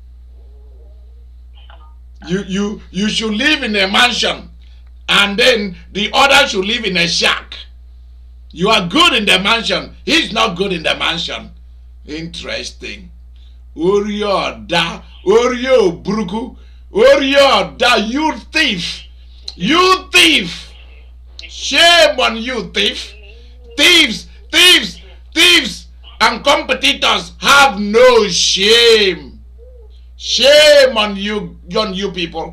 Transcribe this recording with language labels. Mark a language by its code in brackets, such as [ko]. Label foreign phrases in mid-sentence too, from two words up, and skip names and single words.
[en] You should live in a mansion, and then the other should live in a shack. You are good in the mansion. He's not good in the mansion. Interesting. Orio da, Orio Bruku, Orio da, you thief. You thief. Shame on you, thief. Thieves, and competitors have no shame. Shame on you people.